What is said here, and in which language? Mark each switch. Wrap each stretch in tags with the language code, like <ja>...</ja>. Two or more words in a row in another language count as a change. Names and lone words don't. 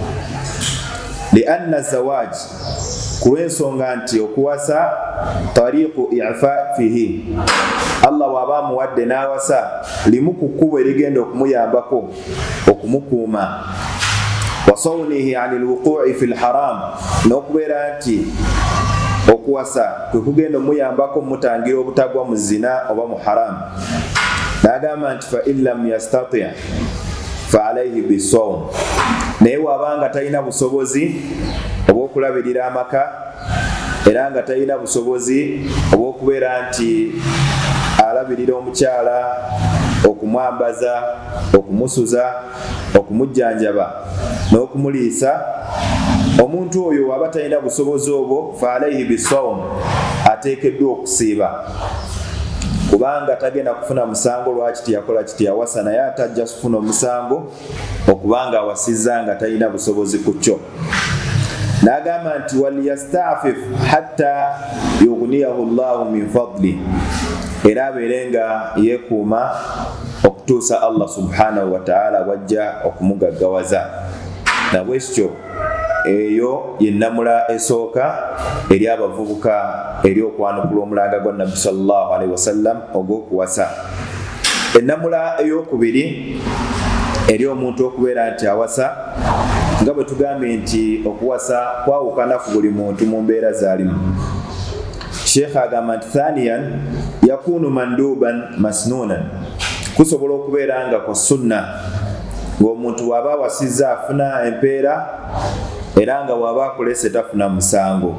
<ar>لأن الزواج,</ar> <lg>kulw'ensonga nti okuwasa</lg> <ar>طريق إعفافه,</ar> <lg>Allah bw'aba amuwadde n'awasa limu ku kkubo erigenda okumuyambako okumukuuma.</lg> <ar>وصونه عن الوقوع في الحرام,</ar> <lg>n'okubeera nti okuwasa kwe kugenda omuyambako mutangira obutagwa mu zina oba mu haram. N'agamba nti</lg> <ar>فإن لم يستطع فعليه بالصوم,</ar> <lg>naye bw'abanga talina busobozi obw'okulabirira amaka era nga talina busobozi obw'okubeera nti alabirira omukyala, okumwambaza, okumusuza, okumujjanjaba n'okumuliisa, omuntu oyo aba talina busobozi obwo,</lg> <ar>فعليه بالصوم,</ar> <lg>ateekeddwa okusiiba. Kubanga tagenda kufuna musango lwaki tiyakola kiti yawasa, naye atajja kufuna omusango okubanga awasizza nga talina busobozi ku kyo. N'agamba nti</lg> <ar>وليستعفف حتى يغنيه الله من فضله,</ar> <lg>era abeere nga yeekuuma okutuusa Allah</lg> <ar>سبحانه وتعالى</ar> <lg>wajja okumugaggawaza. Nabwekityo eyo yennamula esooka eri abavubuka eri okwanukula omulanga gwa Nabbi</lg> <ar>صلى الله عليه وسلم</ar> <lg>ogw'okuwasa. Ennamula ey'okubiri eri omuntu okubeera nti awasa, nga bwe tugambye nti okuwasa kwawukana ku buli muntu mu mbeera z'alimu. Sheikh agamba nti</lg> <ar>ثانيا يكون مندوبا مسنونا,</ar> <lg>kusobola okubeera nga ku sunna, ng'omuntu bw'aba awasizza afuna empeera era nga bw'aba akolese tafuna musango.</lg>